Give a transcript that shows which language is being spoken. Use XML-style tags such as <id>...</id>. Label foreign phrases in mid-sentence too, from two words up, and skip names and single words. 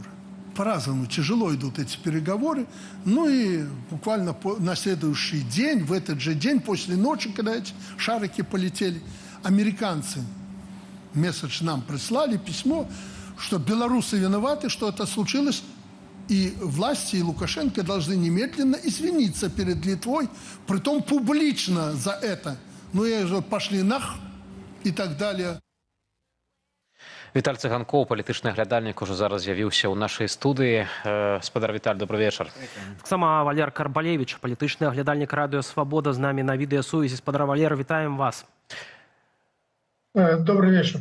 <ru>По-разному тяжело идут эти переговоры. Ну и буквально на следующий день, в этот же день, после ночи, когда эти шарики полетели, американцы месседж нам прислали, письмо, что белорусы виноваты, что это случилось, и власти, и Лукашенко должны немедленно извиниться перед Литвой, притом публично за это. Ну и же пошли нах и так далее.</ru> <be>Віталь Цыганкоў, палітычны аглядальнік, ужо зараз з'явіўся ў нашай студыі. Спадар Віталь, добрый вечар. Таксама Валер Карбалевич, палітычны аглядальнік радыё «Свабода» з намі на відэасувязі. Спадар Валер, вітаем вас.</be> <ru>Добрый вечер.</ru>